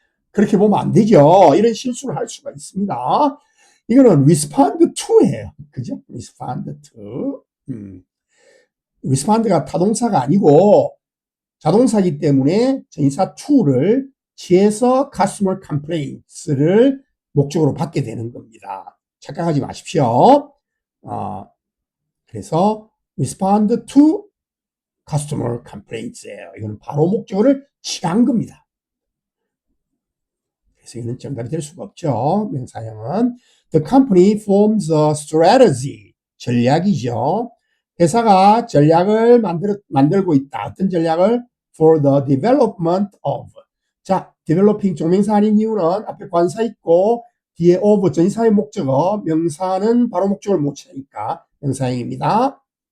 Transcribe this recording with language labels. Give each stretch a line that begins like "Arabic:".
Korean: 그렇게 보면 안 되죠. 이런 실수를 할 수가 있습니다. 이거는
English: respond to
Korean: 예요. 그죠?
English: respond to.
Korean: respond가 타동사가 아니고 자동사이기 때문에 전치사 to를 취해서
English: customer complaints
Korean: 를 목적으로 받게 되는 겁니다. 착각하지 마십시오. 그래서
English: respond to customer complaints
Korean: 예요. 이거는 바로 목적어를 취한 겁니다. 그래서 이거는 정답이 될 수가 없죠. 명사형은
English: The company forms a strategy.
Korean: 전략이죠. 회사가 전략을 만들고 있다. 어떤 전략을?
English: For the development of.
Korean: 자, developing 종명사 아닌 이유는 앞에 관사 있고 뒤에 of 전사의 목적어, 명사는 바로 목적을 못 채니까 명사형입니다.